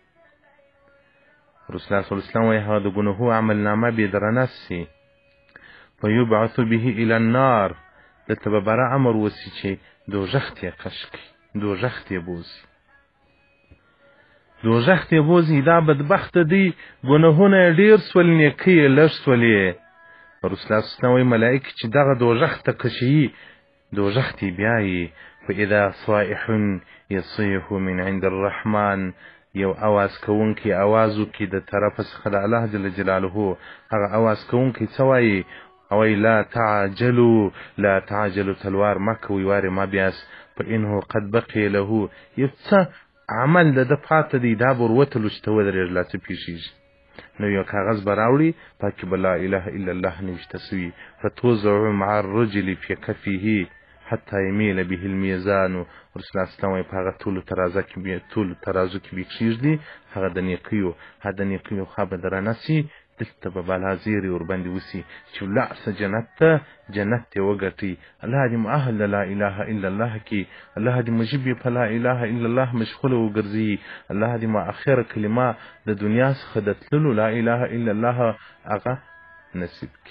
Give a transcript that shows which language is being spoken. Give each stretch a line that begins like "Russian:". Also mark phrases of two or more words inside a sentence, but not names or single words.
Arabic: رسول الله صلی الله علیه وسلم
Pashto: وایي هغه د ګناهو عملنامه به درنه سي،
Arabic: فیبعث به الی النار،
Pashto: دلته به بره امر وسي چې دوزخ ته یې کش کړي، دوزخ ته یې بوځي، دوزخ ته یې بوځي. دا بدبخته دی، ګناهونه یې ډېر سول، نیکۍ یې لږ سولې.
Arabic: رسول الله صلی الله علیه وسلم
Pashto: وایي ملایکې چې دغه دوزخ ته کشوي، دوزخ ته یې بیایي.
Arabic: فاذا صائح یصیح من عند الرحمن،
Pashto: یو اواز کوونکی اواز وکړي د طرفه څخه د الله
Arabic: جل جلاله.
Pashto: هغه اواز کوونکی څه وایي؟ وایي
Arabic: لا تعجلوا، لا تعجلوا،
Pashto: تلوار مه کوئ، وارې مه بیاست،
Arabic: فانه قد بقي له،
Pashto: یو څه عمل د ده پاته دی، دا به وروتلو چې ته ودرېږې لا څه پېښېږي. نو یو کاغذ به راوړي، پکې به
Arabic: لا اله الا الله
Pashto: نوشته سوي.
Arabic: فتوضع مع الرجل في كفه حتى يميل به الميزان. رسول الله صلی الله علیه وسلم
Pashto: وایي په هغه ټولو ترازو کې به کښېږدي، هغه د نیکیو خوا به درنه سي. دلته به بالا زیرې ورباندې وسي چې ولاړ شه جنت ته، جنت یې وګټئ. الله دې مو اهل د
Arabic: لا اله الا الله
Pashto: کړي، الله دې مو ژبې په
Arabic: لا اله الا الله
Pashto: مشغوله وګرځي، الله دې مو اخره کلمه د دنیا څخه د تللو
Arabic: لا اله الا الله
Pashto: هغه نصیب کړي.